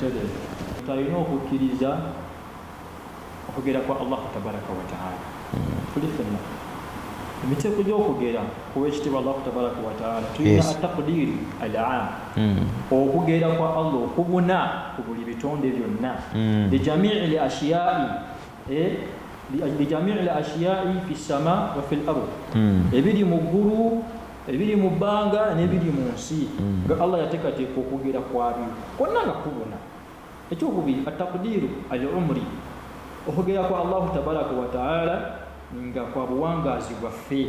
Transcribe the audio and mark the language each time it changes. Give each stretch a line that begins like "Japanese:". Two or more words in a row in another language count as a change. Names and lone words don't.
Ganda: talina okukkiriza okugera kwa Allah
Arabic: tabaraka wa taala.
Ganda: Tuli ffenna emiteeko gy'okugera kuwa ekitiibwa
Arabic: Allah tabaraka wa taala
Ganda: tulina
Arabic: ataqdiri al-aam,
Ganda: okugera kwa Allah okubuna ku buli bitonde byonna
Arabic: lijamii al-ashyaa'i fi as-samaa wa fi al-ard,
Ganda: ebiri mu ggulu, ebiri mu bbanga n'ebiri mu nsi, nga Allah yateekateeka okugera kwabyo kwonna nga kubuna. Ekyokubiri
Arabic: ataqdiru al-umri,
Ganda: okugera kwa
Arabic: Allah tabaraka wa taala
Ganda: nga kwa buwangazi bwaffe.